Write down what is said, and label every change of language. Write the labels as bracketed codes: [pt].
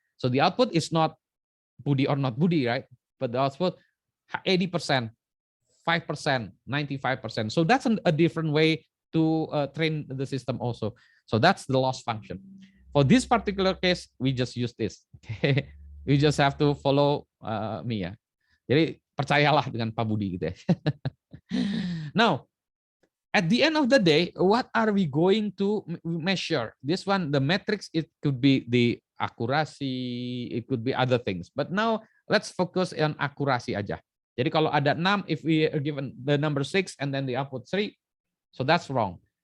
[en] So the output is not Budi or not Budi, right? But the output 80%, 5%, 95%. So that's a different way to train the system also. So that's the loss function. For this particular case, we just use this. Okay, we just have to follow me ya. [id] Jadi percayalah dengan Pak Budi gitu ya. [en] Now, at the end of the day, what are we going to measure? This one, the metrics, it could be the accuracy, it could be other things. But now let's focus on accuracy aja. [id] Jadi kalau ada 6, [en] if we are given the number 6 and then the output 3, so that's wrong.